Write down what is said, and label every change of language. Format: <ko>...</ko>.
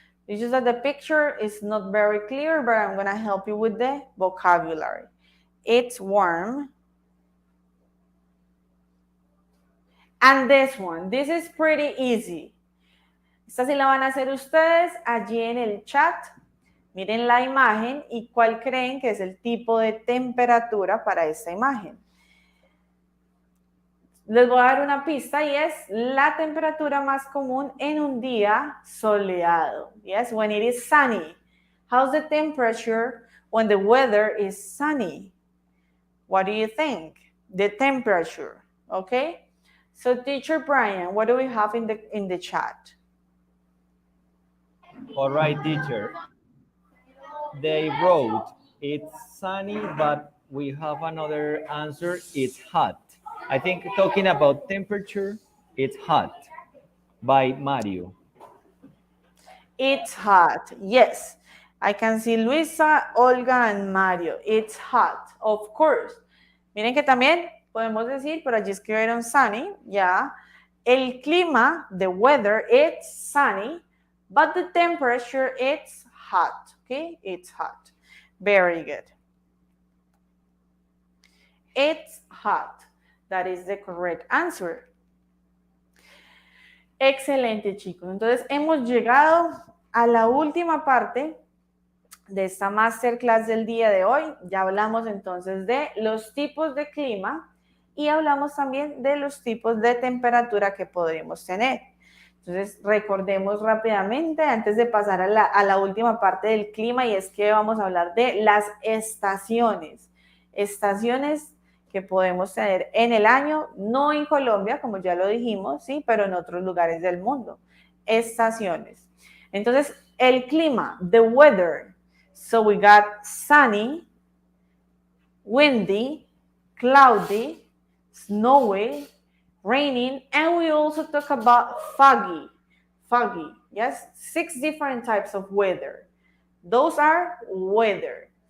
<en>It's just that the picture is not very clear, but I'm going to help you with the vocabulary. It's warm. And this one, this is pretty easy.</en> <es>Esta sí la van a hacer ustedes allí en el chat. Miren la imagen y cuál creen que es el tipo de temperatura para esta imagen. Les voy a dar una pista y es la temperatura más común en un día soleado.</es> <en>Yes, when it is sunny. How's the temperature when the weather is sunny? What do you think? The temperature, okay? So teacher Brian, what do we have in the chat? All right, teacher. They wrote, it's sunny, but we have another answer, it's hot. I think talking about temperature, it's hot by Mario. It's hot, yes. I can see Luisa, Olga, and Mario. It's hot, of course.</en> <es>Miren que también podemos decir, por allí escribieron sunny, ya. El clima,</es> <en>the weather, it's sunny, but the temperature, it's hot, okay? It's hot. Very good. It's hot. That is the correct answer.</en> <es>Excelente, chicos. Entonces, hemos llegado a la última parte de esta masterclass del día de hoy. Ya hablamos entonces de los tipos de clima y hablamos también de los tipos de temperatura que podremos tener. Entonces, recordemos rápidamente antes de pasar a la última parte del clima, y es que vamos a hablar de las estaciones. Estaciones que podemos tener en el año, no en Colombia, como ya lo dijimos, sí, pero en otros lugares del mundo. Estaciones. Entonces, el clima,</es> <en>the weather. So we got sunny, windy, cloudy, snowy, raining, and we also talk about foggy. Foggy, yes? 6 different types of weather. Those are weather.</en>